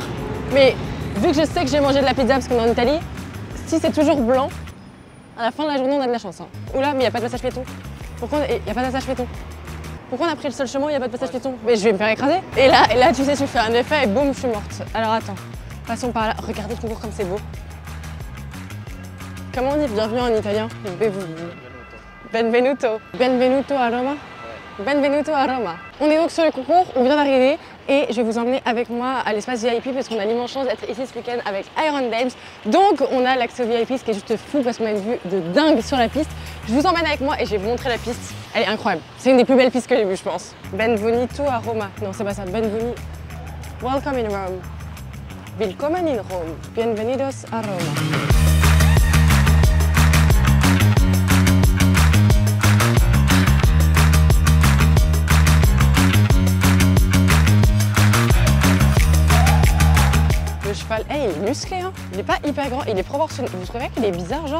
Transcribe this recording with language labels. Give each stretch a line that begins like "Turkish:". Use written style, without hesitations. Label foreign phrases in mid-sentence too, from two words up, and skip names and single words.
French: Mais vu que je sais que j'ai mangé de la pizza parce qu'on est en Italie, si c'est toujours blanc, à la fin de la journée on a de la chance. Hein. Oula, mais il n'y a pas de passage piéton. Pourquoi il n'y a pas de passage piéton? Pourquoi on a pris le seul chemin où il n'y a pas de passage piéton? Mais je vais me faire écraser. Et là, tu sais, tu fais un effet et boum, je suis morte. Alors attends, passons par là. Regardez le concours comme c'est beau. Comment on dit bienvenue en italien?
Italian: Benvenuto. Benvenuto a Roma. Benvenuto a Roma.
French: On est donc sur le concours, on vient d'arriver et je vais vous emmener avec moi à l'espace VIP parce qu'on a l'immense chance d'être ici ce week-end avec Iron Dames. Donc on a l'accès au VIP, ce qui est juste fou parce qu'on a une vue de dingue sur la piste. Je vous emmène avec moi et je vais vous montrer la piste. Elle est incroyable. C'est une des plus belles pistes que j'ai vues, je pense.
Italian: Benvenuto a Roma. Non,
French: c'est pas ça.
Italian: Benvenuto.
English: Welcome in Rome.
German: Willkommen in Rome.
Spanish: Bienvenidos a Roma.
French: Le cheval, hey, il est musclé, hein. Il est pas hyper grand, il est proportionnel. Vous trouvez qu'il est bizarre, genre?